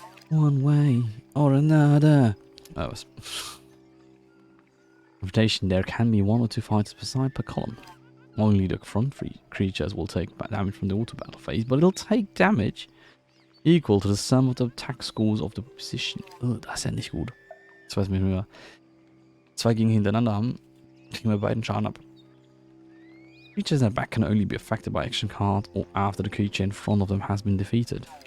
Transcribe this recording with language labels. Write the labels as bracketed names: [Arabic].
[English] One way or another. Oh, rotation, there can be 1 or 2 fighters per side per column. Only the front 3 creatures will take damage from the auto battle phase, but it'll take damage equal to the sum of the attack scores of the position. [German] Oh, das ist ja nicht gut. Jetzt weiß ich nicht mehr. 2 Gegner hintereinander haben, kriegen wir beiden Schaden ab. [English] Creatures in the back can only be affected by action card or after the creature in front of them has been defeated.